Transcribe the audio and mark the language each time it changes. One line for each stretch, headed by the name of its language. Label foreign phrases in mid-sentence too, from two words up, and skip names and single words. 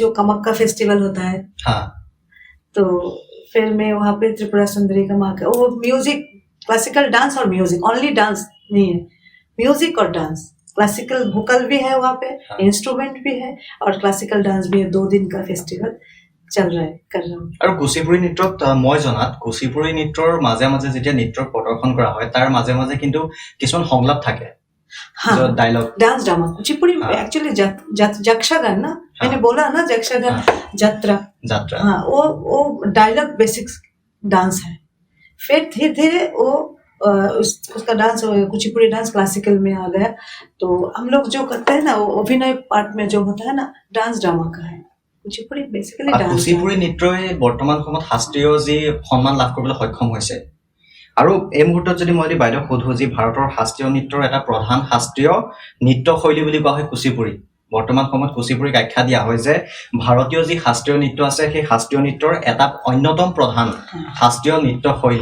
Hindi: यहाँ पे जो कमक्का फेस्टिवल होता है, तो फिर मैं वहाँ पे त्रिपुरा सुंदरी का माँ का वो
English: music classical dance
Hindi: और
English: music only dance
Hindi: नहीं है, म्यूजिक और डांस,
English: classical vocal
Hindi: भी है वहाँ पे, इंस्ट्रूमेंट भी है और
English: classical dance
Hindi: भी है। 2 दिन का फेस्टिवल चल रहा है, कर रहा हूँ।
Assamese: আৰু কুচিপুড়ি নৃত্যত মই জনাত কুচিপুড়ি নৃত্যৰ মাজে মাজে যেতিয়া নৃত্যৰ প্ৰদৰ্শন কৰা হয় তাৰ মাজে মাজে কিন্তু কিছুমান সংলাপ থাকে,
Hindi: हाँ,
Assamese: ডায়লগ
English: dance drama
Hindi: कुचिपुड़ी में एक्चुअली जक्षागान ना, मैंने बोला ना जक्षागान यात्रा,
Assamese: যাত্ৰা
Hindi: हाँ वो
English: dialogue basics dance
Hindi: है। फिर धीरे धीरे वो उसका डांस कुचिपुड़ी
English: dance classical
Hindi: में आ गया। तो हम लोग जो करते हैं ना वो अभिनय पार्ट में जो होता है ना
English: dance drama
Hindi: का है, कुचिपुड़ी बेसिकली
Assamese: আৰু
Hindi: डांस।
Assamese: কুচিপুড়ি নৃত্যই বৰ্তমান সময়ত শাস্ত্ৰীয় যি সন্মান লাভ কৰিবলৈ সক্ষম হৈছে। আৰু এই মুহূৰ্তত যদি মই বাইদেউ সোধো যে ভাৰতৰ শাস্ত্ৰীয় নৃত্যৰ এটা প্ৰধান শাস্ত্ৰীয় নৃত্য শৈলী বুলি কোৱা হয় কুচিপুড়ি। বৰ্তমান সময়ত কুচিপুড়িক আখ্যা দিয়া হয় যে ভাৰতীয় যি শাস্ত্ৰীয় নৃত্য আছে সেই শাস্ত্ৰীয় নৃত্যৰ এটা অন্যতম প্ৰধান শাস্ত্ৰীয় নৃত্য শৈলী।